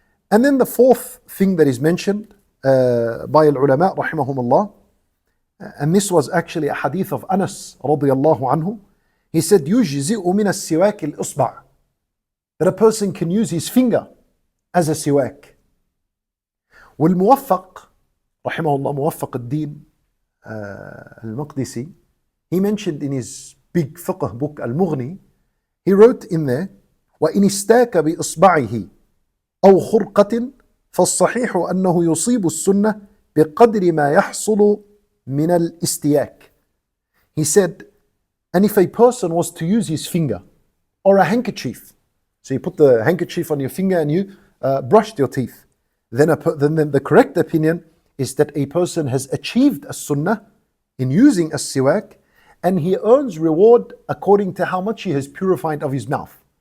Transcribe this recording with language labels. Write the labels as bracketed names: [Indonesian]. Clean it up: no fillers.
[English] And then the fourth thing that is mentioned by al-ulama rahimahumullah, and this was actually a hadith of Anas radiyallahu anhu. He said, [Arabic] يُجْزِئُ مِنَ السِّوَاكِ الْأُصْبَعِ, [English] that a person can use his finger as a siwak. [Arabic] والموفق رحمه الله, موفق الدين al-Maqdisi, [English] he mentioned in his big fiqh book al-Mughni, he wrote in there, [Arabic] وَإِنِ اسْتَاكَ بِإِصْبَعِهِ أو خرقة فالصحيح أنه يصيب السنة بقدر ما يحصل من الاستياك. [English] He said, and if a person was to use his finger or a handkerchief, so you put the handkerchief on your finger and you brushed your teeth, then the correct opinion is that a person has achieved a sunnah in using a siwak, and he earns reward according to how much he has purified of his mouth.